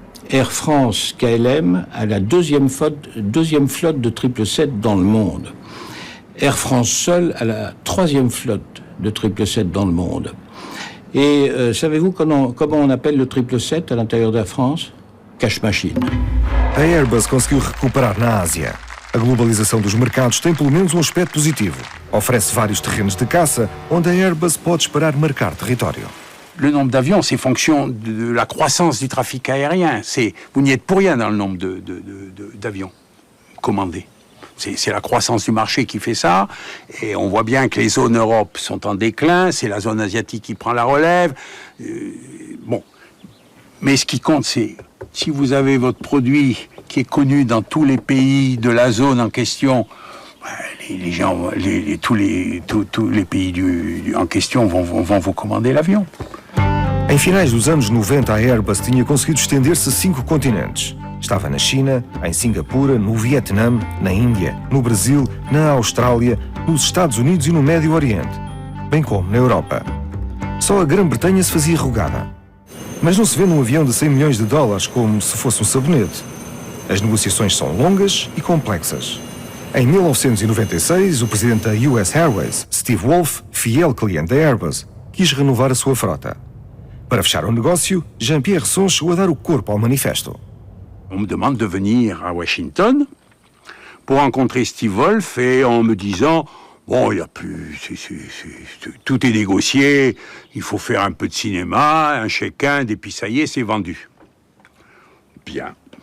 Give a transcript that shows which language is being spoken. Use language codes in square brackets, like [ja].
[fr] Air France KLM a la deuxième flotte de 777 dans le monde. Air France seul a la troisième flotte de 777 dans le monde. Et savez-vous comment on appelle le 777 à l'intérieur d'Air France? [en] Cash machine. [pt] A Airbus conseguiu recuperar na Ásia. A globalização dos mercados tem pelo menos um aspecto positivo. Oferece vários terrenos de caça onde a Airbus pode esperar marcar território. [fr] Le nombre d'avions, c'est fonction de la croissance du trafic aérien. Vous n'y êtes pour rien dans le nombre d'avions commandés. C'est la croissance du marché qui fait ça. Et on voit bien que les zones Europe sont en déclin. C'est la zone asiatique qui prend la relève. Bon. Mais ce qui compte, c'est si vous avez votre produit qui est connu dans tous les pays de la zone en question, les gens, tous les pays en question vont vous commander l'avion. [pt] Em finais dos anos 90, a Airbus tinha conseguido estender-se a 5 continentes. Estava na China, em Singapura, no Vietnã, na Índia, no Brasil, na Austrália, nos Estados Unidos e no Médio Oriente, bem como na Europa. Só a Grã-Bretanha se fazia rogada. Mas não se vende um avião de 100 milhões de dólares como se fosse um sabonete. As negociações são longas e complexas. Em 1996, o presidente da US Airways, Steve Wolf, fiel cliente da Airbus, quis renovar a sua frota. Para fechar o negócio, Jean-Pierre Son chegou a dar o corpo ao manifesto. [fr] On me demande de venir à Washington pour rencontrer Steve Wolf et en me disant bon, il y a plus, tout est négocié, il faut faire un peu de cinéma, un chacun, et puis ça y est, c'est vendu. Bien.